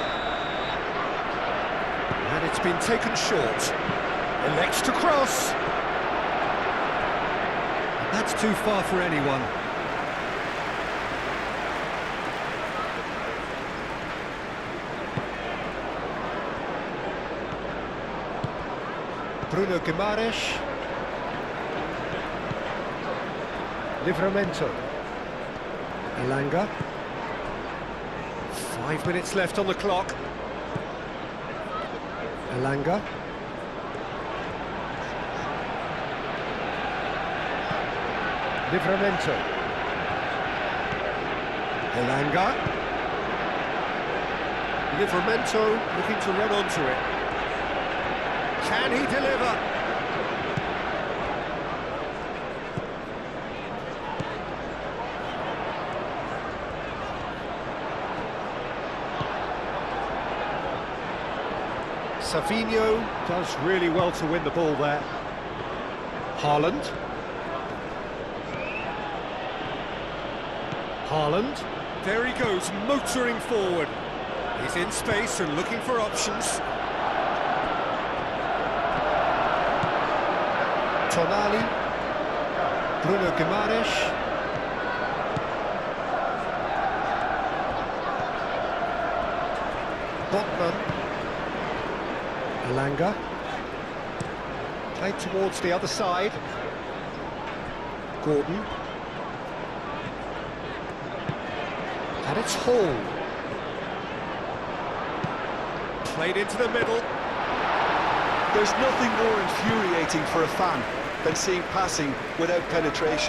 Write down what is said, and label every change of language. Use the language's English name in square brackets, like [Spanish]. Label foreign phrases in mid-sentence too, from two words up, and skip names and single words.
[English] And it's been taken short. Elects to cross. That's too far for anyone. Bruno Guimaraes. Livramento. Elanga. 5 minutes left on the clock. Elanga. Livramento. Elanga. Livramento looking to run onto it. Can he deliver? Savinho does really well to win the ball there. Haaland. Haaland. There he goes, motoring forward. He's in space and looking for options. Tonali. Bruno Guimaraes. Botman. Elanga. Played towards the other side. Gordon. And it's Hall. Played into the middle. There's nothing more infuriating for a fan than seeing passing without penetration.